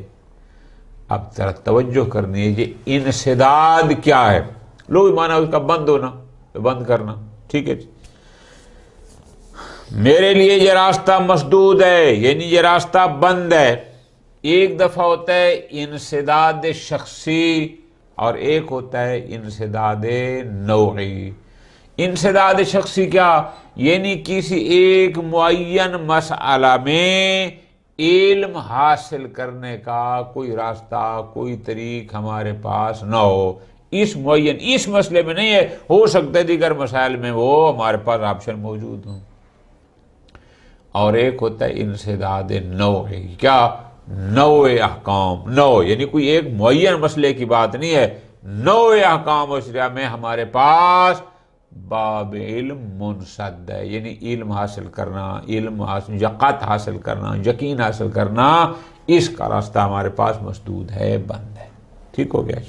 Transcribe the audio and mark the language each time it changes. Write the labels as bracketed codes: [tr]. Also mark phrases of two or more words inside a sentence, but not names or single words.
[ur] اب ذرا توجہ کرنی ہے، یہ انسداد کیا ہے؟ لوگ مانا اس کا بند ہونا، بند کرنا، ٹھیک ہے جی؟ میرے لیے یہ راستہ مسدود ہے، یعنی یہ راستہ بند ہے۔ ایک دفعہ ہوتا ہے انسداد شخصی اور ایک ہوتا ہے انسداد نوعی۔ انسداد شخصی کیا؟ یعنی کسی ایک معین مسئلہ میں علم حاصل کرنے کا کوئی راستہ، کوئی طریق ہمارے پاس نہ ہو، اس مسئلے میں نہیں ہے، ہو سکتا ہے دیگر مسائل میں وہ ہمارے پاس آپشن موجود ہوں۔ اور ایک ہوتا ہے انسداد نوعی، کیا؟ نوع احکام، نوع یعنی کوئی ایک معین مسئلے کی بات نہیں ہے، نوع احکام و شریعہ میں ہمارے پاس باب علم منسد ہے، یعنی علم حاصل کرنا، یقین حاصل کرنا، یقین حاصل کرنا، اس کا راستہ ہمارے پاس مسدود ہے، بند ہے، ٹھیک ہو گیا؟